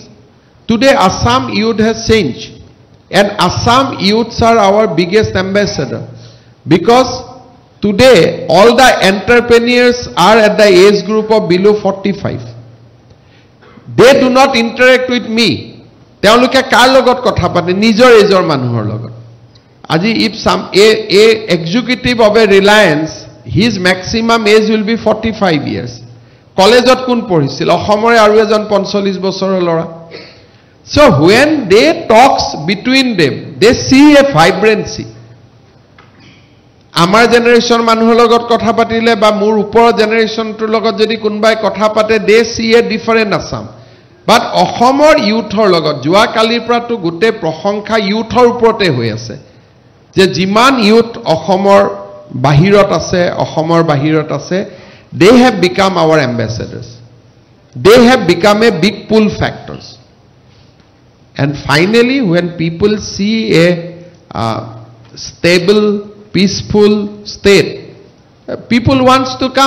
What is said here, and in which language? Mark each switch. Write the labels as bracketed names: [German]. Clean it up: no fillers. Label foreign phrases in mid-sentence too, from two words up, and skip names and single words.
[English] Today, Assam youth has changed. And Assam youths are our biggest ambassador. Because today, all the entrepreneurs are at the age group of below 45. They do not interact with me. [Assamese] তেওঁলোকে কাৰ লগত কথা পাতে নিজৰ এজৰ মানুহৰ লগত আজি [English] if some a executive of a Reliance, his maximum age will be 45 years. [Assamese] কলেজত কোন পঢ়িছিল অসমৰে আৰু এজন 45 বছৰৰ ল'ৰা. [English] So when they talks between them, they see a vibrancy. [Assamese] আমাৰ জেনাৰেশ্যন মানুহৰ লগত কথা পাতিলে বা মোৰ ওপৰৰ জেনাৰেশ্যনটোৰ লগত যদি কোনোবাই কথা পাতে, [English] they see a different Assam. [Assamese] But অসমৰ ইউথৰ লগত যোৱা কালিৰ পৰাটো গোটে প্ৰশংসা ইউথৰ ওপৰতে হৈ আছে যে যিমান ইউথ অসমৰ বাহিৰত আছে [English] they have become our ambassadors. They have become a big pull factors. And finally, when people see a stable, peaceful state, people wants to come.